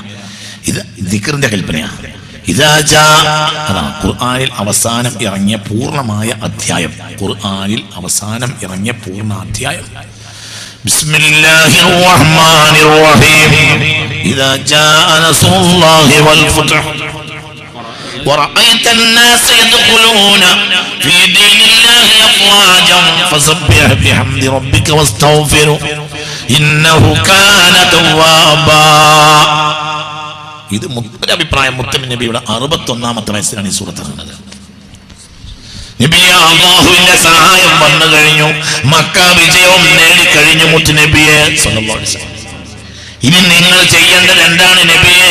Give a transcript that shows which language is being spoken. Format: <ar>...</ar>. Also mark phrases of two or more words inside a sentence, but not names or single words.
<ml>ഇത് ദിക്റിന്റെ കൽപ്പനയാണ്. അതാണ് ഖുർആനിൽ അവസാനം ഇറങ്ങിയ പൂർണ്ണമായ അധ്യായം. ഖുർആനിൽ അവസാനം ഇറങ്ങിയ പൂർണ്ണ അധ്യായം.</ml> <ar>بسم الله الرحمن الرحيم. إذا جاء نصر الله والفتح ورأيت الناس يدخلون في دين الله أفواجا فسبح بحمد ربك واستغفره إنه كان توابا.</ar> <ml>ഇത് അഭിപ്രായം മുത്തനബി നബിയുടെ 61ാമത്തെ വയസ്സിലാണ് ഈ സൂറത്ത് ഇറങ്ങുന്നത്. നബിയെ അല്ലാഹുവിന്റെ സഹായം വന്നു കഴിഞ്ഞു, മക്ക വിജയവും നേടിക്കഴിഞ്ഞു മുത്ത് നബിയെ</ml> <ar>صلى الله عليه وسلم.</ar> <ml>ഇനി നിങ്ങൾ ചെയ്യേണ്ടത് എന്താണ് നബിയെ?</ml>